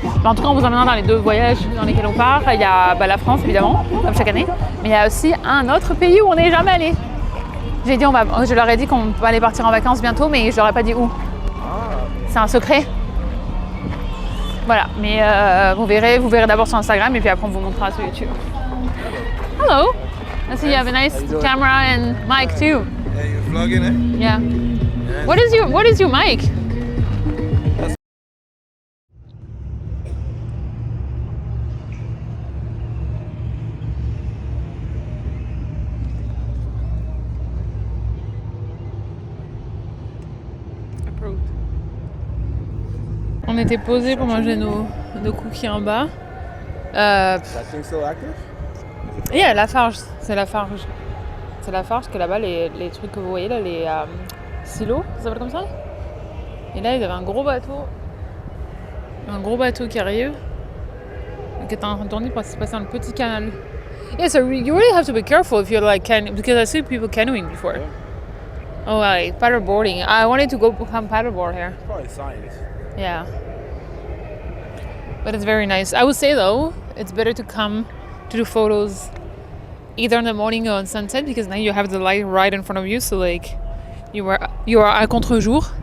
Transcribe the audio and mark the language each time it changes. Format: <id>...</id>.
<fr>Mais en tout cas, on vous emmènera dans les 2 voyages dans lesquels on part. Il y a la France évidemment, comme chaque année, mais il y a aussi un autre pays où on n'est jamais allé. Je leur ai dit qu'on allait partir en vacances bientôt, mais je leur ai pas dit où. C'est un secret. Voilà, mais vous verrez d'abord sur Instagram et puis après on vous montrera sur YouTube.</fr> <en>Hello. I see you have a nice camera and mic too. Yeah, you're vlogging, eh? Yeah. Yeah. What is your mic? Approved.</en> <fr>On était posés pour manger nos cookies en bas.</fr> <en>That thing still active?</en> <fr>Yeah, Lafarge, c'est Lafarge. C'est Lafarge que là-bas, les trucs que vous voyez là, les silos, ça s'appelle comme ça. Et là, ils avaient un gros bateau qui arrive, qui est en train de tourner pour se passer dans le petit canal.</fr> <en>Yeah, so you really have to be careful if you're like because I see people canoeing before. Oh, like paddleboarding. I wanted to go become paddleboard here. It's probably science. Yeah. But it's very nice. I would say though, it's better to come to do photos either in the morning or on sunset because now you have the light right in front of you, so like you are</en> <fr>à contre-jour.</fr>